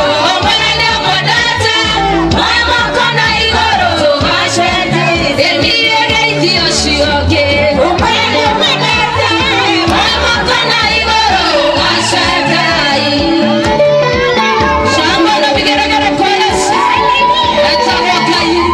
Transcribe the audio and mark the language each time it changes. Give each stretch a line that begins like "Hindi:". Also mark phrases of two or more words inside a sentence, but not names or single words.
Kikuyu: Ũmwe nĩ mũndũ, ũmwe mũkona igũrũ. Ndĩnire geithio ũcio ũngĩ. Ũmwe nĩ mũndũ, ũmwe mũkona igũrũ. Gacengai.
Swahili: Shangwe na vigeregere kwa Yesu.
Kikuyu: Etagwo Ngai.